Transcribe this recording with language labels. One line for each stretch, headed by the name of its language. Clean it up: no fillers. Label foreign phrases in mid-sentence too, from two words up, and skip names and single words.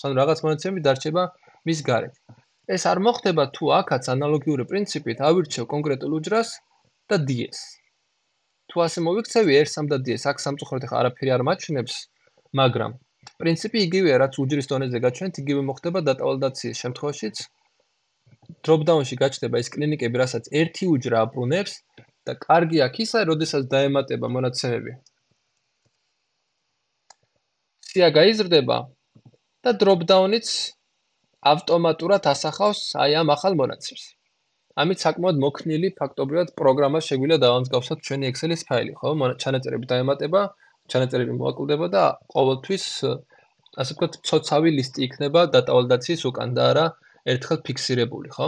Georgian: ანუ რაღაც მონაცემები დარჩება მის გარეთ. ეს არ მოხდება თუ აქაც ანალოგიური პრინციპით ავირჩევ კონკრეტულ უჯრას და DS. თუ ასე მოვიქცევი R3 და DS, აქ სამწუხაროდ ახლა არაფერი არ მაჩვენებს, მაგრამ პრინციპი იგივეა, რაც უჯრის დონეზე გაჩვენეთ, იგივე მოხდება
English: data validation-
Georgian: ის შემთხვევაშიც.
English: drop down-
Georgian: ში გაჩნდება ეს კლინიკები, რასაც ერთი უჯრა აბრუნებს და კარგი აქ ისაა, როდესაც დაემატება მონაცემები. სია გაიზრდება და
English: drop down-
Georgian: იც ავტომატურად ასახავს აი ამ ახალ მონაცემს. ამით საკმაოდ მოქნილი ფაქტობრივად პროგრამა შეგვიძლია დავამსგავსოთ ჩვენი Excel-ის ფაილი, ხო? ჩანაწერები დაემატება, ჩანაწერები მოაკლდება და ყოველთვის ასე ვთქვათ, ცოცავი ლისტი იქნება
English: data validation-
Georgian: ის უკან და არა ერთხელ ფიქსირებული, ხო?